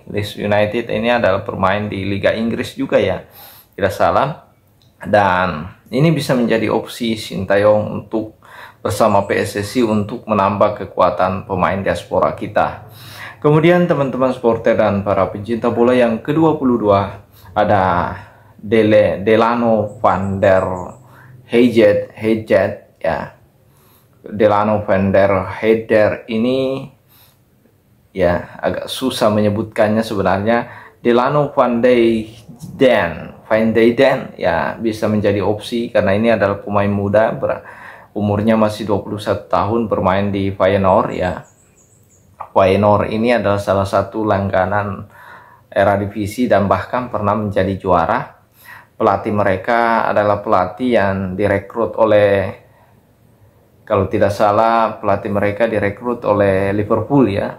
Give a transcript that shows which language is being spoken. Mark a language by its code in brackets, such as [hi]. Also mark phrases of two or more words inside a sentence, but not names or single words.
[id] Leeds United ini adalah pemain di Liga Inggris juga ya, tidak salah, dan ini bisa menjadi opsi Sintayong untuk bersama PSSI untuk menambah kekuatan pemain diaspora kita. Kemudian teman-teman supporter dan para pencinta bola, yang ke-22 ada Delano van der Heijden ya. Delano van der Heijden ini ya agak susah menyebutkannya sebenarnya. Delano van Dijden ya, bisa menjadi opsi karena ini adalah pemain muda, umurnya masih 21 tahun, bermain di Feyenoord ya. Feyenoord ini adalah salah satu langganan Eredivisie dan bahkan pernah menjadi juara. Pelatih mereka adalah pelatih yang direkrut oleh, kalau tidak salah pelatih mereka direkrut oleh Liverpool ya.